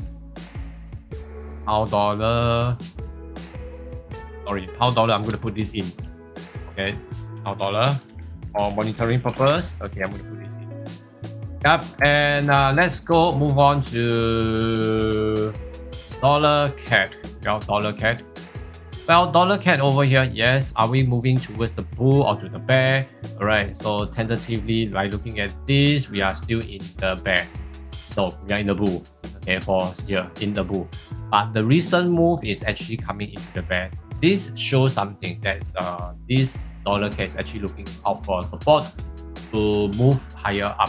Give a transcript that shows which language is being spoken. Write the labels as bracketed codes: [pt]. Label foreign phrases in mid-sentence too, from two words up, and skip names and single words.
[en] Pound dollar, I'm going to put this in. Okay, pound dollar. For monitoring purpose, okay, I'm going to put this in. Yep, and let's move on to dollar CAD. Well, dollar CAD. Well, dollar CAD over here, yes. Are we moving towards the bull or to the bear? All right, so tentatively, by looking at this, we are still in the bear. So we are in the bull. Okay, for here, in the bull. But the recent move is actually coming into the bear. This shows something that this dollar CAD is actually looking out for support to move higher up.